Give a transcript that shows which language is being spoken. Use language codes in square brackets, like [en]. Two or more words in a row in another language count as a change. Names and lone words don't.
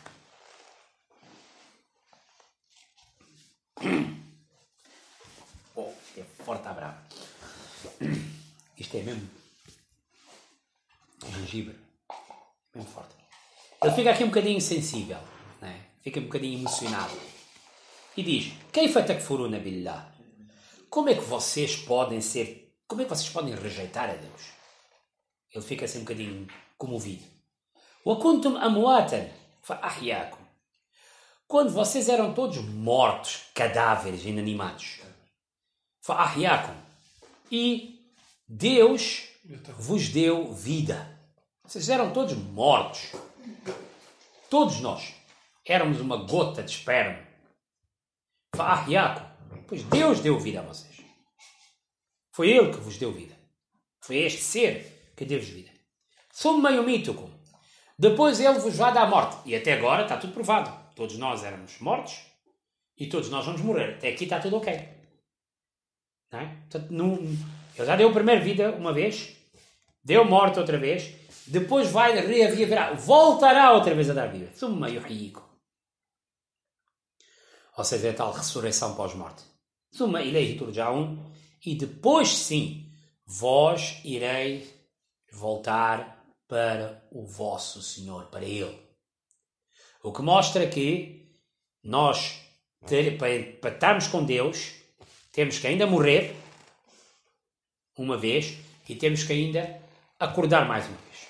[pt] Oh, é forte a brava. Isto é mesmo gengibre. Mesmo forte. Ele fica aqui um bocadinho sensível, não é? Fica um bocadinho emocionado. E diz, [ar] كيف تكفرون بالله? [pt] Como é que vocês podem rejeitar a Deus? Ele fica assim um bocadinho comovido. [ar] وكنتم أمواتا فأحياكم. [pt] Quando vocês eram todos mortos, cadáveres, inanimados. [ar] فأحياكم. [pt] E Deus vos deu vida. Vocês eram todos mortos. Todos nós éramos uma gota de esperma. [ar] فأحياكم. [pt] Pois Deus deu vida a vocês. Foi Ele que vos deu vida. Foi este ser que deu-vos vida. [ar] ثم يميتكم. [pt] Depois Ele vos vai dar morte. E até agora está tudo provado. Todos nós éramos mortos e todos nós vamos morrer. Até aqui está tudo ok. Não é? Portanto, Ele já deu a primeira vida uma vez, deu morte outra vez, depois vai reavivar, voltará outra vez a dar vida. [ar] ثم يحييكم. [pt] Ou seja, é tal ressurreição pós-morte. [ar] ثم إليه ترجعون. [pt] E depois sim, vós ireis voltar para o vosso Senhor, para Ele. O que mostra que nós, para estarmos com Deus, temos que ainda morrer uma vez e temos que ainda acordar mais uma vez.